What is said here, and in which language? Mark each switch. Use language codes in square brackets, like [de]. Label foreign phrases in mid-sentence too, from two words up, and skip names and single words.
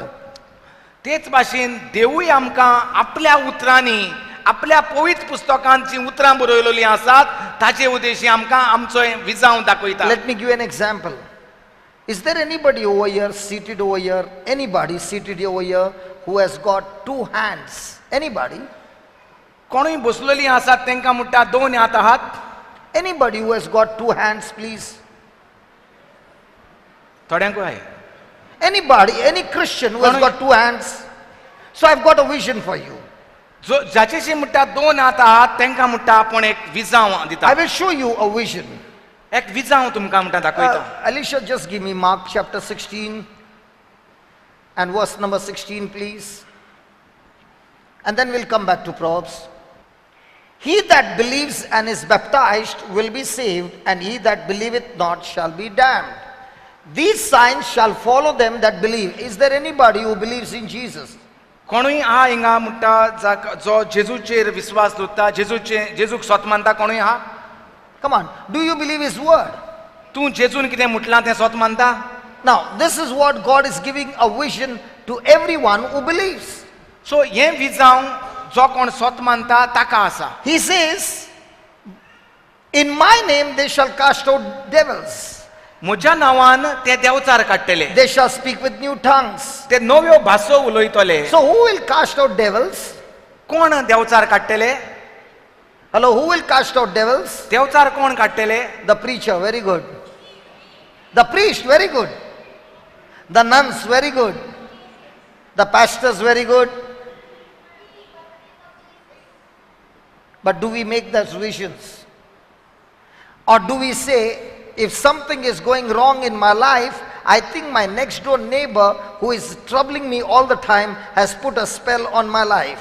[kok] तेच भाशेन देवूय आमकां आपल्या उतरांनी आपल्या पवित्र पुस्तकांत जीं उतरां बरयलेलीं आसात ताचे उद्देशी आमकां आमचो विजाव दाखयता. [en] Let me give you an example. Is there anybody over here, seated over here, anybody seated over here who has got two hands? Anybody? [kok] कोणूय बसलेलीं आसात तांकां म्हणटा दोन हात आहात. [en] Anybody who has got two hands, please? [kok] थोड्यांकूय आहे. [en] Anybody, any Christian who has got two hands? So I've got a vision for you. [kok] जाचेशी म्हणटा दोन हात आहात तांकां म्हणटा आपण एक विजाव दिता. [en] I will show you a vision. [kok] एक विजाव तुमकां म्हणटा दाखयता. [en] Alicia, just give me Mark chapter 16 and verse number 16, please. And then we'll come back to Proverbs. He that believes and is baptized will be saved, and he that believeth not shall be damned. These signs shall follow them that believe. Is there anybody who believes in Jesus? [kok] कोणूय आहा हिंगा म्हणटा जो जेजूचेर विश्वास दवरता, जेजूक स्वत मानता कोणूय आहा? [en] Come on, do you believe his word? [kok] तूं जेजून कितें म्हटलां तें स्वत मानता? [en] Now, this is what God is giving a vision to everyone who believes. [kok] सो हें विजांव जो कोण स्वत मानता ताका आसा. [en] He says, in my name they shall cast out devils. [kok] म्हज्या नांवान ते देंवचार काडटले, [en] They shall speak with new tongues. [kok] ते नव्यो भासो उलयतले. [en] So who will cast out devils? [kok] कोण देंवचार काडटले? [en] Hello, who will cast out devils? [kok] देंवचार कोण काडटले? [en] The preacher, very good. The priest, very good. The nuns, very good. The pastors, very good. But do we make those visions? Or do we say, if something is going wrong in my life, I think my next door neighbor who is troubling me all the time has put a spell on my life.